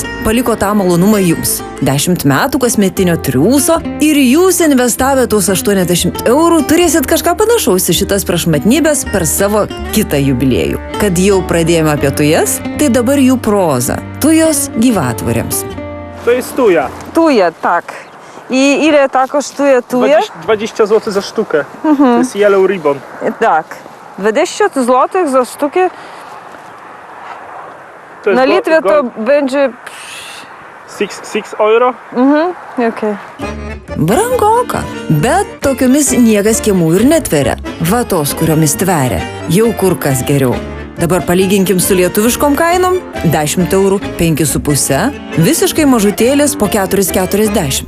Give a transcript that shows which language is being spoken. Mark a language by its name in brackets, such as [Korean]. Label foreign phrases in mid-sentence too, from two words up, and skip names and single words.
[Lithuanian] Paliko tą malonumą jums. 10 metų kasmetinio triūso ir jūs investavę tuos 80 eurų turėsit kažką panašaus į šitas prašmatnybės per savo kitą jubiliejų. Kad jau pradėjome apie tujas, tai dabar jų proza. Tujos gyvatvoriams. [Polish] To jest tuja. Tuja, tak. I ile ta kosztuje tuja? 20 zł za sztukę. To jest [English] yellow ribbon. [Polish] Tak. 20 zł za sztukę. To jest Na Litwie to będzie... 6 euro. Okay. [Lithuanian] Brangoka, bet tokiomis niekas kiemų ir netveria. Va tos, kuriomis tveria. Jau kur kas geriau. Dabar palyginkim su lietuviškom kainom. 10 eurų 5,5, visiškai mažutėlės po 4,40.